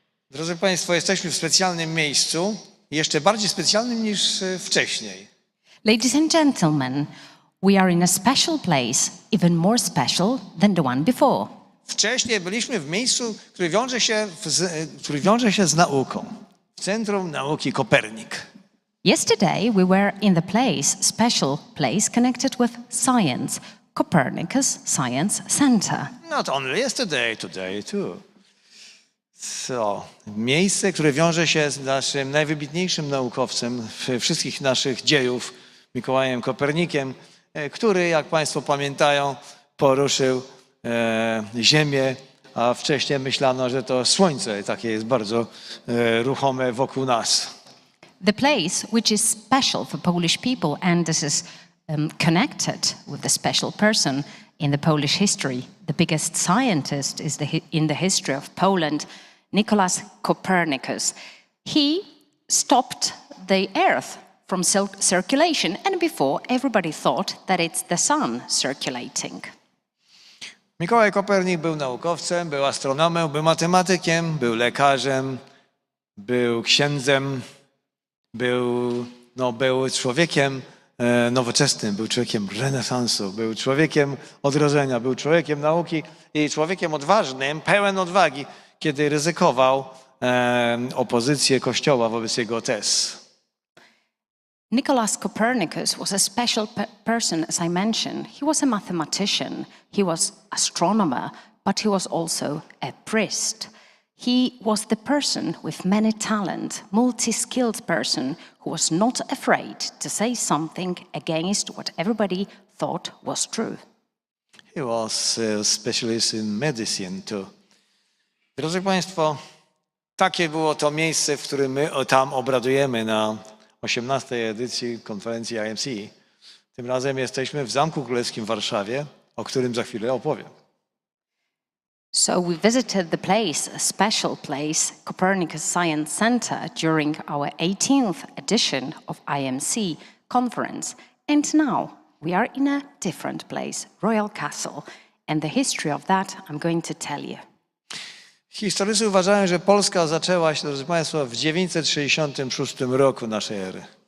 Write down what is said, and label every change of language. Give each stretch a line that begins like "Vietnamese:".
Polish: Drodzy Państwo, jesteśmy w specjalnym miejscu, jeszcze bardziej specjalnym niż wcześniej.
English: Ladies and gentlemen, we are in a special place, even more special than the one before.
Polish: Wcześniej byliśmy w miejscu, który wiąże się z nauką, w Centrum Nauki Kopernik.
English: Yesterday we were in the special place connected with science, Copernicus Science Center. Not only yesterday, today too.
Polish: So, miejsce, które wiąże się z naszym najwybitniejszym naukowcem wszystkich naszych dziejów, Mikołajem Kopernikiem, który, jak Państwo pamiętają, poruszył Ziemię, a wcześniej myślano, że to Słońce takie jest bardzo ruchome wokół nas.
English: The place which is special for Polish people, and this is connected with the special person in the Polish history. The biggest scientist is in the history of Poland, Nicholas Copernicus. He stopped the Earth from circulation, and before everybody thought that it's the sun circulating.
Polish: Mikołaj Kopernik był naukowcem, był astronomem, był matematykiem, był lekarzem, był księdzem, był człowiekiem nowoczesnym, był człowiekiem renesansu, był człowiekiem odrodzenia, był człowiekiem nauki i człowiekiem odważnym, pełen odwagi, kiedy ryzykował opozycję Kościoła wobec jego tez.
English: Nicholas Copernicus was a special person, as I mentioned. He was a mathematician, he was astronomer, but he was also a priest. He was the person with many talent, multi-skilled person who was not afraid to say something against what everybody thought was true. He was a specialist in medicine too.
Polish: Drodzy Państwo, takie było to miejsce, w którym my tam obradujemy na 18. edycji konferencji IMC. Tym razem jesteśmy w Zamku Królewskim w Warszawie, o którym za chwilę opowiem.
English: So we visited the place, a special place, Copernicus Science Center, during our 18th edition of IMC conference. And now we are in a different place, Royal Castle. And the history of that I'm going to tell you.
Polish: Historycy uważają, że Polska zaczęła się, drodzy Państwo, w 966 roku naszej ery.